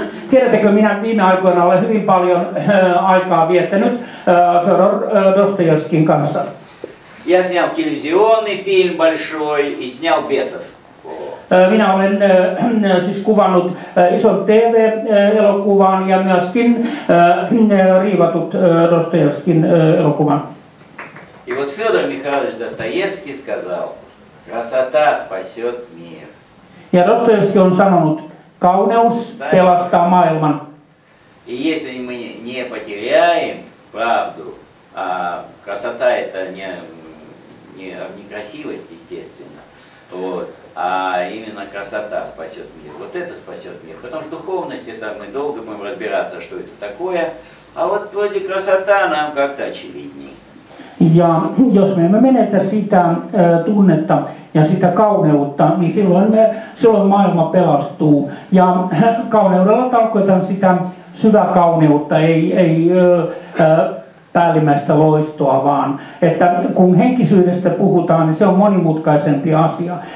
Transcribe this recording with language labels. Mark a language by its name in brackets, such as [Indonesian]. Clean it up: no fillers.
[Finnish] Tiedättekö, minä viime aikoina olen hyvin paljon aikaa viettänyt Fyodor Dostojevskin kanssa. [Russian] Я снял телевизионный фильм большой и снял «Бесов». [Finnish] Minä olen siis kuvannut ison TV-elokuvan ja myöskin riivatut Dostojevskin elokuvan. [Russian] И вот Федор Михайлович Достоевский сказал: красота спасет мир. [Finnish] Ja Dostojevski on sanonut, kauneus pelastaa maailman. [Russian] И если мы не потеряем правду, а красота это не красивость, естественно, вот, а именно красота спасет мир. Вот это спасет мир. Потому что духовность, это мы долго будем разбираться, что это такое, а вот вроде красота нам как-то очевидней. [Finnish] Ja jos me emme menetä sitä tunnetta ja sitä kauneutta, niin silloin maailma pelastuu. Ja kauneudella tarkoitan sitä syväkauneutta, ei päällimmäistä loistoa, vaan että kun henkisyydestä puhutaan, niin se on monimutkaisempi asia.